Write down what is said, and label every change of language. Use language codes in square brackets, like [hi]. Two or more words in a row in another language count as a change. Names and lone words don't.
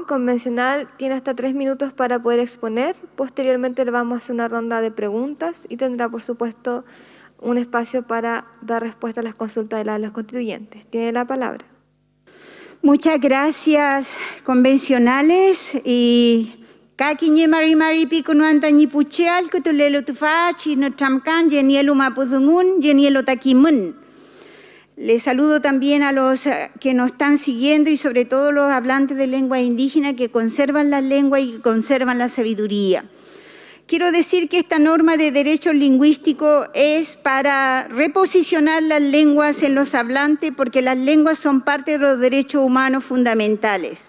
[es] Convencional tiene hasta 3 minutos para poder exponer. Posteriormente le vamos a hacer una ronda de preguntas y tendrá, por supuesto, un espacio para dar respuesta a las consultas de los constituyentes. Tiene la palabra. Muchas gracias, convencionales. [arn] Y kakiñe mari pico no antañi pucheal que tulelo tufachi no tramcan yenielo mapuzungun yenielo taquimun. [es] Les saludo también a los que nos están siguiendo y sobre todo los hablantes de lengua indígena que conservan la lengua y que conservan la sabiduría. Quiero decir que esta norma de derecho lingüístico es para reposicionar las lenguas en los hablantes porque las lenguas son parte de los derechos humanos fundamentales.